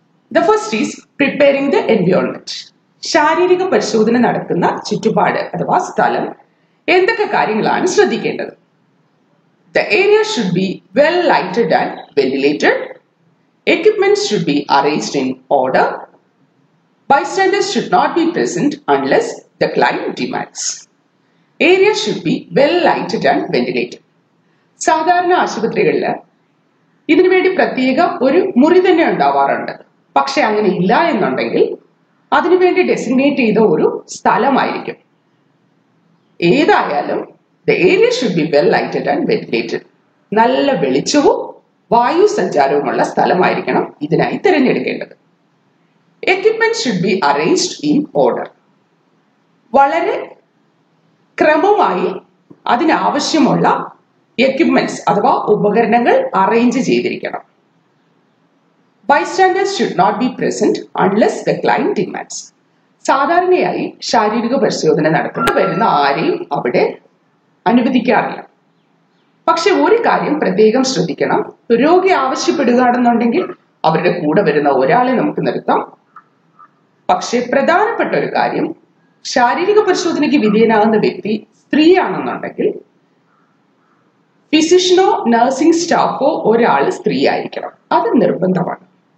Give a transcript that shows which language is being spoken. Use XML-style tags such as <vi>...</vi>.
<en>The first is preparing the environment.</en> <ml>ശാരീരിക പരിശോധന നടക്കുന്ന ചുറ്റുപാട് അഥവാ സ്ഥലം, എന്തൊക്കെ കാര്യങ്ങളാണ് ശ്രദ്ധിക്കേണ്ടത്.</ml> <en>The area should be well lighted and ventilated. Equipments should be arranged in order. Bystanders should not be present unless the client demands. Area should be well lighted and ventilated.</en> <ml>സാധാരണ ആശുപത്രികളിൽ ഇതിനുവേണ്ടി പ്രത്യേക ഒരു മുറി തന്നെ ഉണ്ടാവാറുണ്ട്. പക്ഷെ അങ്ങനെ ഇല്ല എന്നുണ്ടെങ്കിൽ അതിനുവേണ്ടി ഡെസിഗ്നേറ്റ് ചെയ്ത ഒരു സ്ഥലമായിരിക്കും. ഏതായാലും</ml> <en>the area should be well lighted and ventilated.</en> <ml>നല്ല വെളിച്ചവും വായു സഞ്ചാരവുമുള്ള സ്ഥലമായിരിക്കണം ഇതിനായി തിരഞ്ഞെടുക്കേണ്ടത്.</ml> <en>Equipment should be arranged in order.</en> <ml>വളരെ ക്രമമായി അതിനാവശ്യമുള്ള എക്യുപ്മെന്റ്സ് അഥവാ ഉപകരണങ്ങൾ അറേഞ്ച് ചെയ്തിരിക്കണം.</ml> <en>Bystanders should not be present unless the client demands.</en> <ml>സാധാരണയായി ശാരീരിക പരിശോധന നടത്തുന്ന വരുന്ന ആരെയും അവിടെ അനുവദിക്കാറില്ല. പക്ഷെ ഒരു കാര്യം പ്രത്യേകം ശ്രദ്ധിക്കണം. രോഗി ആവശ്യപ്പെടുകയാണെന്നുണ്ടെങ്കിൽ അവരുടെ കൂടെ വരുന്ന ഒരാളെ നമുക്ക് നിർത്താം. പക്ഷെ പ്രധാനപ്പെട്ട ഒരു കാര്യം, ശാരീരിക പരിശോധനയ്ക്ക് വിധേയനാകുന്ന വ്യക്തി സ്ത്രീയാണെന്നുണ്ടെങ്കിൽ ഫിസിഷ്യനോ നഴ്സിംഗ് സ്റ്റാഫോ ഒരാൾ സ്ത്രീ ആയിരിക്കണം. അത് നിർബന്ധമാണ്.</ml>